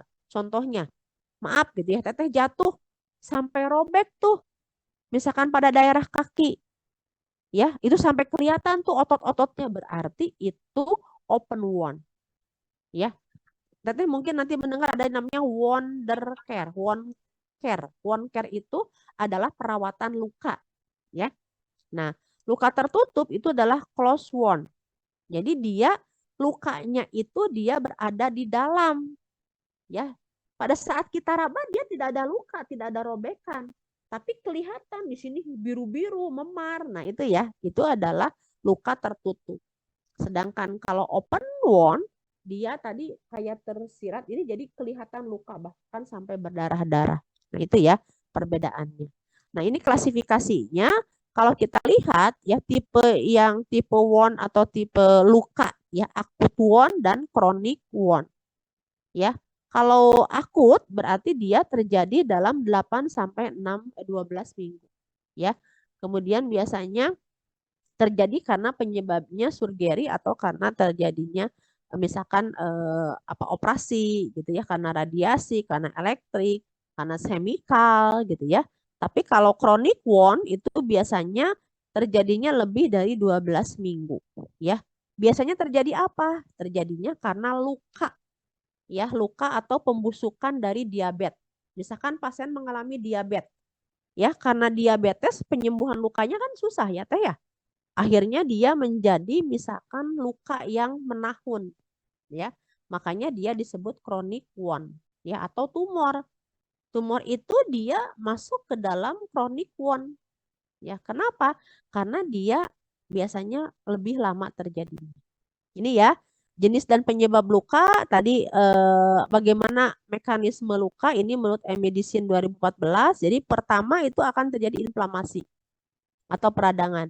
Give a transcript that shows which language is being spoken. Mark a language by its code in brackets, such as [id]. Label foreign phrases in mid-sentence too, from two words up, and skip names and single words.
[id] Contohnya, maaf gitu ya, Teteh jatuh sampai robek tuh. Misalkan pada daerah kaki. Ya, itu sampai kelihatan tuh otot-ototnya berarti itu [en] open wound. [id] Ya. Teteh mungkin nanti mendengar ada namanya [en] wonder care. Wound care [id] itu adalah perawatan luka, ya. Nah, luka tertutup itu adalah [en] close wound. [id] Jadi dia lukanya itu dia berada di dalam, ya. Pada saat kita raba dia tidak ada luka, tidak ada robekan. Tapi kelihatan di sini biru-biru, memar. Nah, itu ya, itu adalah luka tertutup. Sedangkan kalau [en] open wound, [id] dia tadi kayak tersirat, ini jadi kelihatan luka bahkan sampai berdarah-darah. Nah, itu ya perbedaannya. Nah, ini klasifikasinya. Kalau kita lihat ya tipe wound atau tipe luka ya, [en] acute wound dan chronic wound. [id] Ya. Kalau akut berarti dia terjadi dalam 8 sampai 12 minggu. Ya. Kemudian biasanya terjadi karena penyebabnya surgery atau karena terjadinya misalkan operasi gitu ya, karena radiasi, karena elektrik, karena chemical gitu ya. Tapi kalau [en] chronic wound [id] itu biasanya terjadinya lebih dari 12 minggu ya. Biasanya terjadi apa? Terjadinya karena luka ya, luka atau pembusukan dari diabetes. Misalkan pasien mengalami diabetes ya, karena diabetes penyembuhan lukanya kan susah ya teh ya. Akhirnya dia menjadi misalkan luka yang menahun ya. Makanya dia disebut [en] chronic wound [id] ya, atau tumor. Tumor itu dia masuk ke dalam [en] chronic wound [id] ya. Kenapa? Karena dia biasanya lebih lama terjadi. Ini ya, jenis dan penyebab luka tadi bagaimana mekanisme luka ini menurut eMedicine 2014. Jadi pertama itu akan terjadi inflamasi atau peradangan.